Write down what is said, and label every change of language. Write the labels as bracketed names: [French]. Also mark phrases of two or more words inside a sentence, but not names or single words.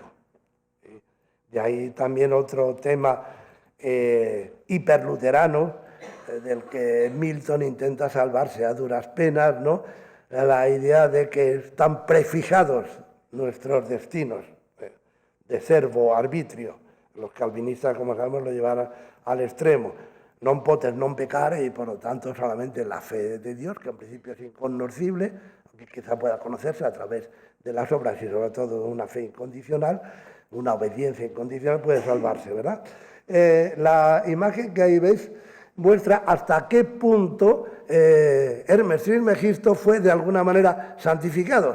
[Spanish] De ahí también otro tema hiperluterano, del que Milton intenta salvarse a duras penas, ¿no? La idea de que están prefijados nuestros destinos de [Latin] servo arbitrio. [Spanish] Los calvinistas, como sabemos, lo llevaron al extremo. [Latin] Non potens non pecare, [Spanish] y por lo tanto solamente la fe de Dios, que en principio es incognoscible, aunque quizá pueda conocerse a través de las obras y sobre todo una fe incondicional, una obediencia incondicional, puede salvarse, ¿verdad? La imagen que ahí veis muestra hasta qué punto Hermes Trismegisto fue de alguna manera santificado.